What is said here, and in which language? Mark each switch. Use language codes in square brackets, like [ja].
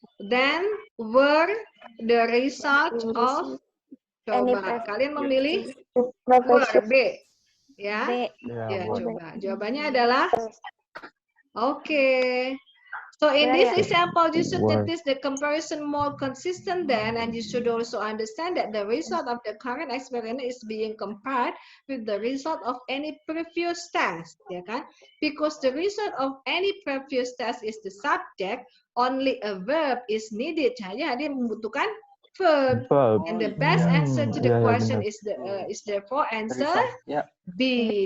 [en] Then were the result of, [id] coba kalian memilih [en] were B. [id] Ya. Ya, coba. Jawabannya adalah okay. [en] So in this example, you should notice the comparison more consistent than, and you should also understand that the result of the current experiment is being compared with the result of any previous test, [id] ya kan? [en] Because the result of any previous test is the subject, only a verb is needed. [id] Hanya dia membutuhkan verb. [en] And the best answer to the question is therefore answer B.